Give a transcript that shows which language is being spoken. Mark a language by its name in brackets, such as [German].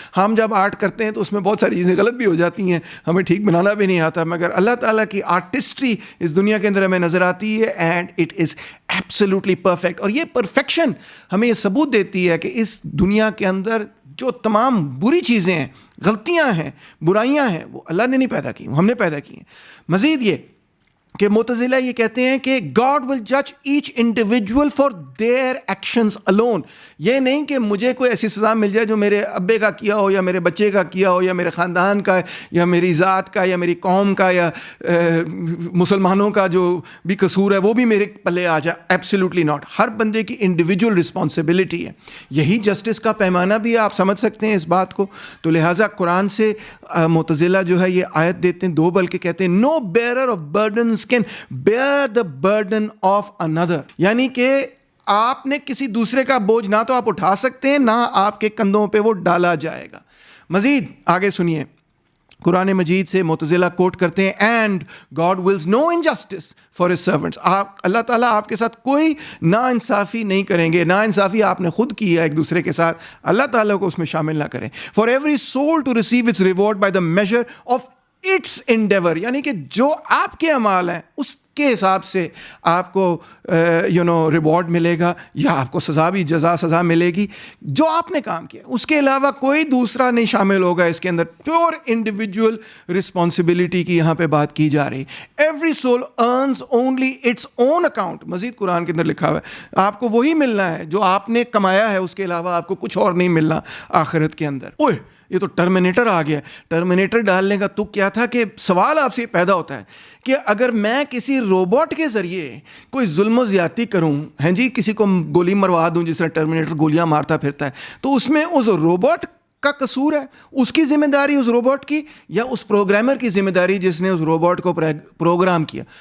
[Urdu] ہم جب آرٹ کرتے ہیں تو اس میں بہت ساری چیزیں غلط بھی ہو جاتی ہیں, ہمیں ٹھیک بنانا بھی نہیں آتا, مگر اللہ تعالیٰ کی آرٹسٹری اس دنیا کے اندر ہمیں نظر آتی ہے [English] And it is absolutely perfect. [Urdu] اور یہ پرفیکشن ہمیں یہ ثبوت دیتی ہے کہ اس دنیا کے اندر جو تمام بری چیزیں ہیں, غلطیاں ہیں, برائیاں ہیں, وہ اللہ نے نہیں پیدا کی, ہم نے پیدا کی ہیں. مزید یہ کہ معتزلہ یہ کہتے ہیں کہ [English] God will judge each individual for their actions alone. [Urdu] یہ نہیں کہ مجھے کوئی ایسی سزا مل جائے جو میرے ابے کا کیا ہو یا میرے بچے کا کیا ہو یا میرے خاندان کا یا میری ذات کا یا میری قوم کا یا مسلمانوں کا جو بھی قصور ہے وہ بھی میرے پلے آ جائے. [English] Absolutely not. [Urdu] ہر بندے کی [English] individual responsibility [Urdu] ہے. یہی جسٹس کا پیمانہ بھی آپ سمجھ سکتے ہیں اس بات کو. تو لہٰذا قرآن سے معتزلہ جو ہے یہ آیت دیتے ہیں دو, بلکہ کہتے ہیں [English] no bearer of burdens can bear the burden of another. [Urdu] یعنی کہ آپ نے کسی دوسرے کا بوجھ نہ تو آپ اٹھا سکتے ہیں نہ آپ کے کندھوں پہ وہ ڈالا جائے گا. مزید آگے سنیے, قرآن مجید سے معتزلہ کوٹ کرتے ہیں [English] And God wills no injustice for his servants. [Urdu] اللہ تعالیٰ آپ کے ساتھ کوئی نا انصافی نہیں کریں گے. نا انصافی آپ نے خود کی ہے ایک دوسرے کے ساتھ, اللہ تعالیٰ کو اس میں شامل نہ کریں. [English] For every soul to receive its reward by the measure of its endeavour. [Urdu] یعنی کہ جو آپ کے اعمال ہیں اس کے حساب سے آپ کو ریوارڈ ملے گا, یا آپ کو سزا بھی سزا ملے گی جو آپ نے کام کیا. اس کے علاوہ کوئی دوسرا نہیں شامل ہوگا اس کے اندر. [English] pure individual responsibility [Urdu] کی یہاں پہ بات کی جا رہی. [English] Every soul earns only its own account. [Urdu] مزید قرآن کے اندر لکھا ہوا ہے آپ کو وہی ملنا ہے جو آپ نے کمایا ہے, اس کے علاوہ آپ کو کچھ اور نہیں ملنا آخرت کے اندر. اوہ یہ تو ٹرمینیٹر آ گیا. ٹرمینیٹر ڈالنے کا تو کیا تھا کہ سوال آپ سے پیدا ہوتا ہے کہ اگر میں کسی روبوٹ کے ذریعے کوئی ظلم و زیادتی کروں, ہیں جی, کسی کو گولی مروا دوں جس طرح ٹرمینیٹر گولیاں مارتا پھرتا ہے, تو اس میں اس روبوٹ کا قصور ہے, اس کی ذمہ داری اس روبوٹ کی, یا اس پروگرامر کی ذمہ داری جس نے اس روبوٹ کو پروگرام کیا.